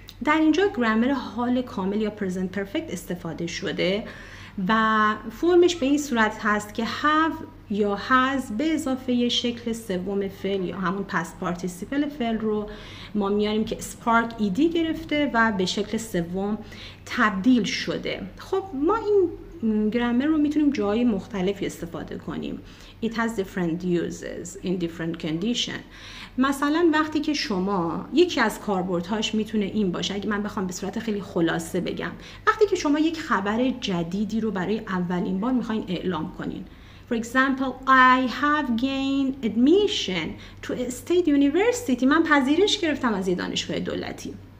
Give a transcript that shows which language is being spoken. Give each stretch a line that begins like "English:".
Persian: در اینجا گرامر حال کامل یا present perfect استفاده شده و فرمش به این صورت هست که have یا has به اضافه شکل سوم فعل یا همون past participle فعل رو ما میاریم که spark ایدی گرفته و به شکل سوم تبدیل شده. خب ما این گرامر رو میتونیم جای مختلفی استفاده کنیم.
English: It has different uses in different condition.
Persian: مثلا وقتی که شما یکی از کاربردهاش میتونه این باشه، اگه من بخوام به صورت خیلی خلاصه بگم، وقتی که شما یک خبر جدیدی رو برای اولین بار میخواین اعلام کنین.
English: For example, I have gained admission to a state university.
Persian: من پذیرش گرفتم از یه دانشگاه دولتی.